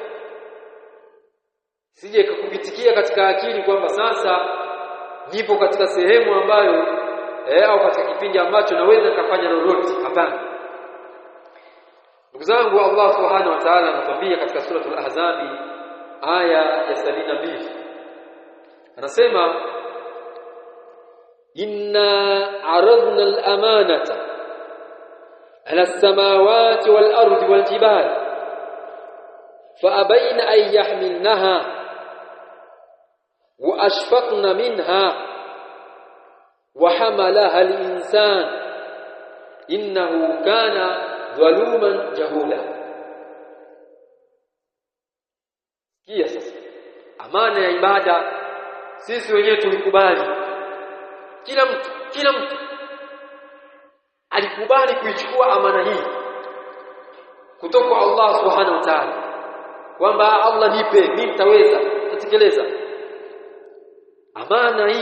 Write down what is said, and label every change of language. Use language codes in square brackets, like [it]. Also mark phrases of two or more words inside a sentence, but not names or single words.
[sw] Sije kukupitikia katika akili kwamba sasa nipo katika sehemu ambayo au katika kipindi ambacho naweza kufanya lolote. Hapana. Ndugu zangu, Allah [ar] سبحانه وتعالى [sw] anatuambia katika suratul Ahzab aya ya 72, anasema [ar] إنا عرضنا الأمانة على السماوات والأرض والجبال فأبين أن يحملنها وأشفقن منها وحملها الإنسان إنه كان ظلوما جهولا. [sw] Kia sasa amana ya ibada sisi wenyewe tulikubali, kila mtu alikubali kuichukua amana hii kutoka kwa Allah [ar] سبحانه وتعالى, [sw] kwamba Allah nipe, mimi nitaweza kutekeleza amana hii.